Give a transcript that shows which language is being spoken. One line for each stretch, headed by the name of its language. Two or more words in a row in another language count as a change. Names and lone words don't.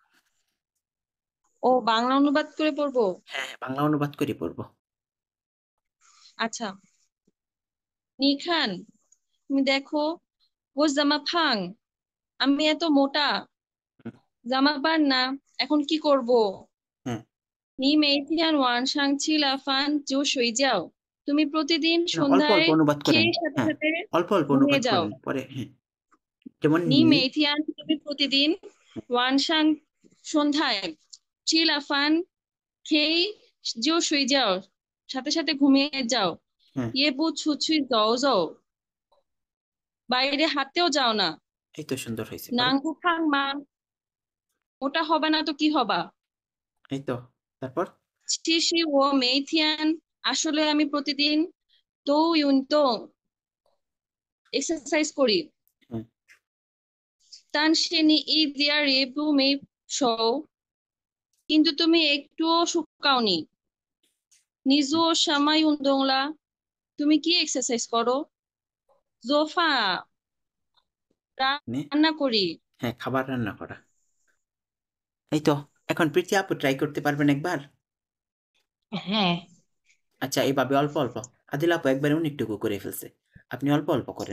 Bangla: ও বাংলা অনুবাদ করে পড়বো হ্যাঁ বাংলা অনুবাদ করে পড়বো আচ্ছা নিখান তুমি দেখো
Chinese: 我这么胖
Bangla: আমি এত মোটা হুম, জামা পার না এখন কি করব হ্যাঁ
Chinese: 你每天晚上吃了饭就睡觉
Bangla: তুমি প্রতিদিন না, অল্প সন্ধ্যায় অল্প অনুবাদ করেন খেয়ে সাথে হ্যাঁ সাথে অল্প অল্প ঘুমিয়ে অনুবাদ যাও করেন পরে হ্যাঁ যেমন
Chinese: 你每天
Bangla: তুমি প্রতিদিন
Chinese: 晚上
Bangla: সন্ধ্যায়
Chinese: 吃了饭
Bangla: খেয়ে
Chinese: 就睡觉
Bangla: সাথে সাথে ঘুমিয়ে যাও হ্যাঁ
Chinese: 也不出去走走
Bangla: বাইরে হাঁটতেও যাও না এই তো সুন্দর হয়েছে পরে নাঙ্গু খাং মা ওটা হবে না তো কি হবা এই তো তারপর
Chinese: 其实我每天
Bangla: আসলে আমি প্রতিদিন
Chinese: 都运动
Bangla: এক্সারসাইজ করি হুম,
Chinese: 但是你一点也不没瘦
Bangla: কিন্তু তুমি একটুও শুকাওনি
Chinese: 你做什么运动啦
Bangla: তুমি কি এক্সারসাইজ করো
Chinese: 做饭
Bangla: নে রান্না করি হ্যাঁ খাবার রান্না করা এই তো এখন প্রীতি আপু ট্রাই করতে পারবেন একবার হ্যাঁ আচ্ছা এইভাবে অল্প অল্প আদিল আপু একবারে অনেকটুকু করে ফেলছে আপনি অল্প অল্প করেন